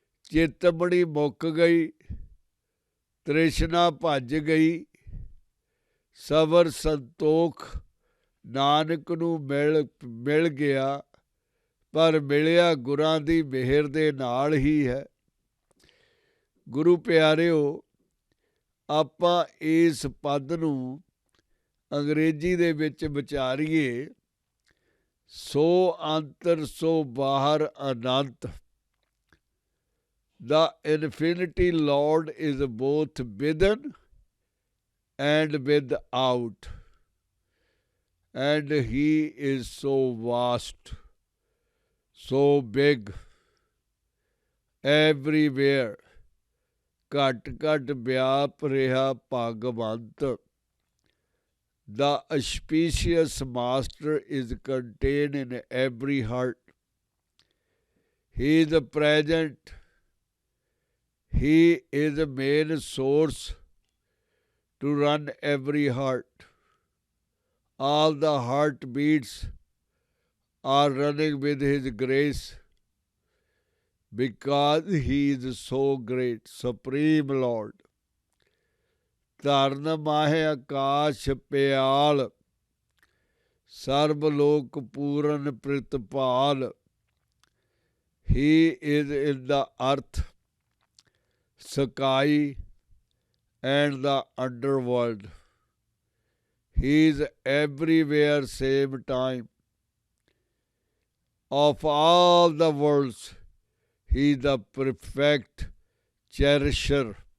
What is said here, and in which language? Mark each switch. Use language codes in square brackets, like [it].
[pa] ਚਿੰਤਮਣੀ ਮੁੱਕ ਗਈ, ਤ੍ਰਿਸ਼ਨਾ ਭੱਜ ਗਈ, ਸਬਰ ਸੰਤੋਖ ਨਾਨਕ ਨੂੰ ਮਿਲ ਗਿਆ, ਪਰ ਮਿਲਿਆ ਗੁਰਾਂ ਦੀ ਮਿਹਰ ਦੇ ਨਾਲ ਹੀ ਹੈ। ਗੁਰੂ ਪਿਆਰਿਓ, ਆਪਾਂ ਇਸ ਪਦ ਨੂੰ ਅੰਗਰੇਜ਼ੀ ਦੇ ਵਿੱਚ ਵਿਚਾਰੀਏ, ਸੋ ਅੰਤਰ ਸੋ ਬਾਹਰ ਅਨੰਤ। [en] The infinity Lord is both within and without, and He is so vast, so big, everywhere, [pa] ਘਟ ਘਟ ਵਿਆਪ ਰਿਹਾ Bhagwant. [en] The auspicious Master is contained in every heart. He is present. He is the main source to run every heart. All the heartbeats are running with His grace, because He is so great, Supreme Lord. [pa] ਧਰਨ ਮਾਹੇ ਆਕਾਸ਼ ਪਿਆਲ, ਸਰਬ ਲੋਕ ਪੂਰਨ Pritpal. [en] He is in the earth, sky and the underworld. He is everywhere same time. Of all the worlds, He is the perfect cherisher.